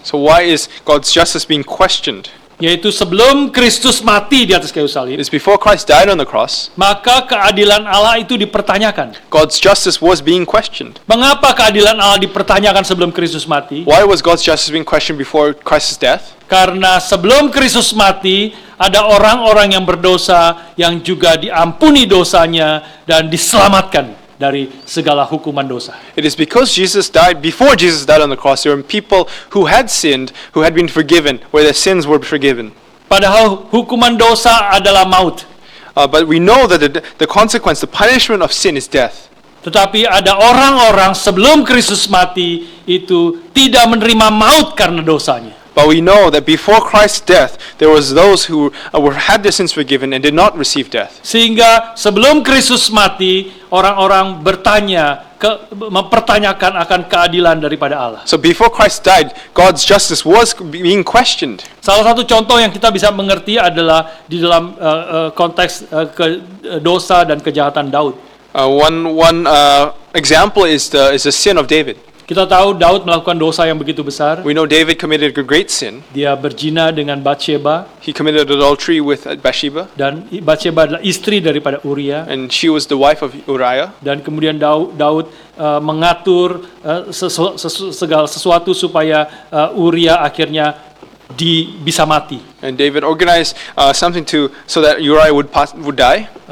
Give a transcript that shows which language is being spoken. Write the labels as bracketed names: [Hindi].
[English] So why is God's justice being questioned? [Indonesian] yaitu sebelum Kristus mati di atas kayu salib, [English] is before Christ died on the cross, [Indonesian] maka keadilan Allah itu dipertanyakan. [English] God's justice was being questioned. [Indonesian] Mengapa keadilan Allah dipertanyakan sebelum Kristus mati? [English] Why was God's justice being questioned before Christ's death? [Indonesian] Karena sebelum Kristus mati, ada orang-orang yang berdosa yang juga diampuni dosanya dan diselamatkan dari segala hukuman dosa. [English] It is because before Jesus died on the cross, there were people who had sinned, who had been forgiven, where their sins were forgiven. [Indonesian] Padahal hukuman dosa adalah maut. [English] But we know that the consequence, the punishment of sin is death. [Indonesian] Tetapi ada orang-orang sebelum Kristus mati itu tidak menerima maut karena dosanya. [English] But we know that before Christ's death, there was those who had their sins forgiven and did not receive death. [Indonesian] Sehingga sebelum Kristus mati, orang-orang mempertanyakan akan keadilan daripada Allah. [English] So before Christ died, God's justice was being questioned. [Indonesian] Salah satu contoh yang kita bisa mengerti adalah di dalam konteks dosa dan kejahatan Daud. [English] One example is the sin of David. [Indonesian] Kita tahu Daud melakukan dosa yang begitu besar. [English] We know David committed a great sin. [Indonesian] Dia berzina dengan Batsheba. [English] He committed adultery with Bathsheba. [Indonesian] Dan Batsheba adalah istri daripada Uria. [English] And she was the wife of Uriah. [Indonesian] Dan kemudian Daud mengatur segala sesuatu supaya Uria akhirnya bisa mati. [English] And David organized something so that Uriah would die.